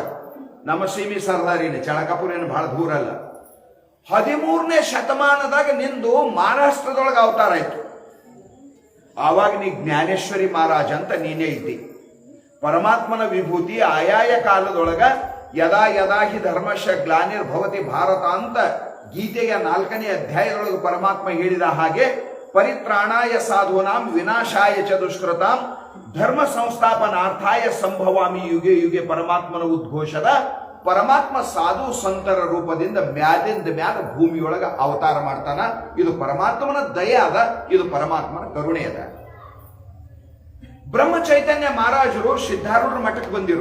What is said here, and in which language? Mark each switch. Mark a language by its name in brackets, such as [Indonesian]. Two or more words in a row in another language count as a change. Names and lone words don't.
[Kannada] ನಮ್ಮ ಸೀಮಿ ಸರ್ದಾರಿನೇ, ಚಳಕಾಪುರ ಏನು ಬಹಳ ದೂರ ಅಲ್ಲ. 13ನೇ ಶತಮಾನದಾಗ ನಿಂದು ಮಹಾರಾಷ್ಟ್ರದೊಳಗೆ ಅವತಾರ ಆಯ್ತು. ಆವಾಗ ನೀ ಜ್ಞಾನೇಶ್ವರಿ ಮಹಾರಾಜ ಅಂತ ನೀನೇ ಇದ್ದಿ. ಪರಮಾತ್ಮನ ವಿಭೂತಿ ಆಯಾಯ ಕಾಲದೊಳಗ [Sanskrit] ಯದಾ ಯದಾ ಹಿ ಧರ್ಮಶ ಗ್ಲಾನಿರ್ಭವತಿ ಭಾರತ [Kannada] ಅಂತ ಗೀತೆಯ 4ನೇ ಅಧ್ಯಾಯದೊಳಗೆ ಪರಮಾತ್ಮ ಹೇಳಿದ ಹಾಗೆ, [Sanskrit] ಪರಿತ್ರಾಣಾಯ ಸಾಧೂನಾಂ ವಿನಾಶಾಯ ಚ ದುಷ್ಕೃತಾಂ ಧರ್ಮ ಸಂಸ್ಥಾಪನಾರ್ಥಾಯ ಸಂಭವಾಮಿ ಯುಗೆ ಯುಗೆ [Kannada] ಪರಮಾತ್ಮನ ಉದ್ಘೋಷದ ಪರಮಾತ್ಮ ಸಾಧು ಸಂತರ ರೂಪದಿಂದ ಮ್ಯಾಲಿಂದ ಮ್ಯಾಲ ಭೂಮಿಯೊಳಗ ಅವತಾರ ಮಾಡ್ತಾನ. ಇದು ಪರಮಾತ್ಮನ ದಯೆ ಅದ, ಇದು ಪರಮಾತ್ಮನ ಕರುಣೆ ಅದ. ಬ್ರಹ್ಮ ಚೈತನ್ಯ ಮಹಾರಾಜರು ಸಿದ್ಧಾರೂಢರ ಮಠಕ್ಕೆ ಬಂದಿರು.